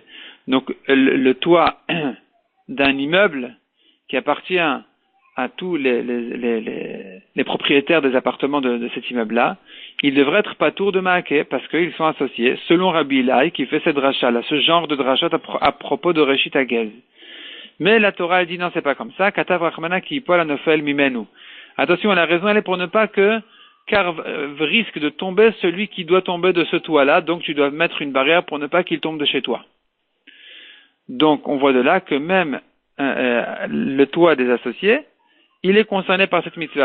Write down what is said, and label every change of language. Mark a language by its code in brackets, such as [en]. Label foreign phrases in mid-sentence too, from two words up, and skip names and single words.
[fr] Donc le toit d'un immeuble qui appartient à tous les propriétaires des appartements de cet immeuble-là, il devrait être patour de Maaké parce qu'ils sont associés, selon Rabbi Ilai qui fait cette dracha-là, ce genre de drachat à propos de [he] ראשית הגז. [fr] Mais la Torah, elle dit non, c'est pas comme ça. [arc] כתב רחמנא [he] כי יפול הנופל ממנו. [fr] Attention, la raison, elle est pour ne pas car risque de tomber celui qui doit tomber de ce toit-là. Donc, tu dois mettre une barrière pour ne pas qu'il tombe de chez toi. Donc, on voit de là que même le toit des associés, il est concerné par cette mitzvah.